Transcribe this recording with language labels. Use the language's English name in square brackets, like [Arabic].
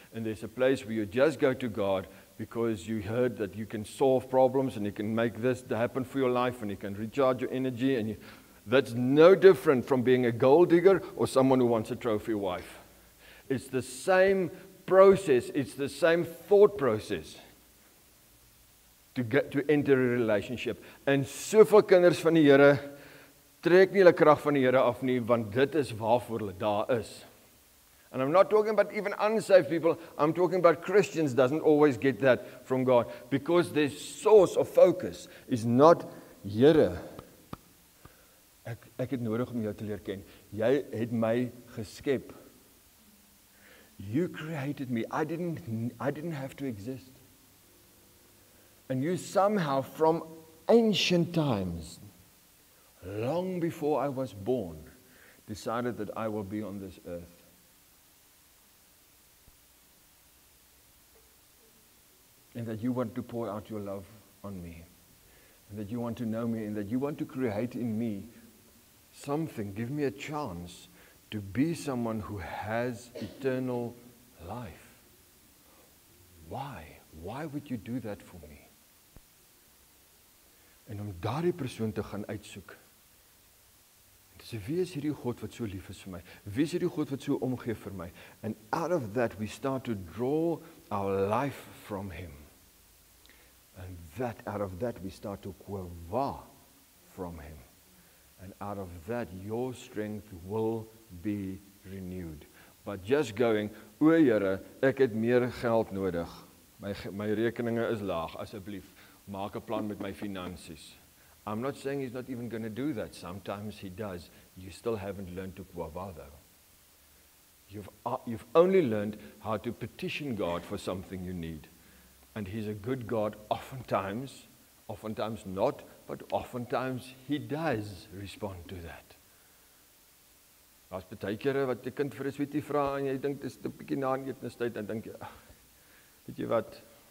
[English] And there's a place where you just go to God because you heard that you can solve problems and you can make this happen for your life and you can recharge your energy. And that's no different from being a gold digger or someone who wants a trophy wife. It's the same process. It's the same thought process to enter a relationship. [Afrikaans] En soveel kinders van die Here trek nie hulle krag van die Here af nie, want dit is waarvoor hulle daar is. [English] And I'm not talking about even unsaved people, I'm talking about Christians doesn't always get that from God, because their source of focus is not, [Afrikaans] Here, ek het nodig om jou te leer ken. Jy het my geskep. [English] You created me. I didn't have to exist. And you somehow, from ancient times, long before I was born, decided that I will be on this earth. And that you want to pour out your love on me. And that you want to know me. And that you want to create in me something. Give me a chance to be someone who has eternal life. Why? Why would you do that for me? [Afrikaans] En om daardie persoon te gaan uitsoek. En sê, wie is hierdie God wat so lief is vir my? Wie is hierdie God wat so omgee vir my? [English] And out of that we start to draw our life from Him. And out of that we start to kuava from Him. And out of that your strength will be renewed. But just going, [Afrikaans] o Here, ek het meer geld nodig. My rekeninge is laag, asseblief. Maak 'n plan met my finansies. [English] I'm not saying He's not even going to do that. Sometimes He does. You still haven't learned to kuava though. You've only learned how to petition God for something you need. And He's a good God oftentimes not, but oftentimes He does respond to that. [Afrikaans] Daar's baie kere wat 'n kind vir 'n sweetie vra en jy dink dis 'n bietjie na etenstyd en dink jy, weet jy wat?